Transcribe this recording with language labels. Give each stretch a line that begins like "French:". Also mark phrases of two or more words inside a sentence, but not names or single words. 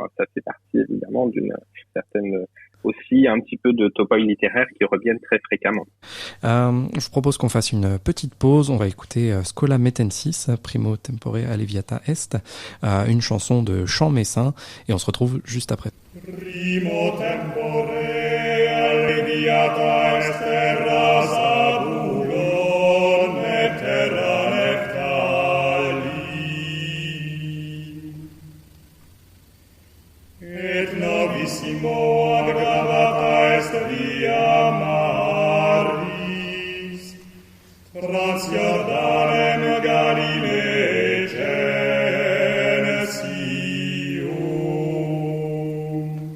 French: Ça fait partie évidemment d'une certaine aussi un petit peu de topoi littéraire qui reviennent très fréquemment. Je vous propose qu'on fasse une petite pause. On va écouter Schola Metensis, Primo Tempore Alleviata Est, une chanson de chant messin, et on se retrouve juste après.
Latin: Primo tempore alleviata est terra Zabulon et terra Neftali, et novissimo agravata est via Maris, trans Jordanem Galilee genesium.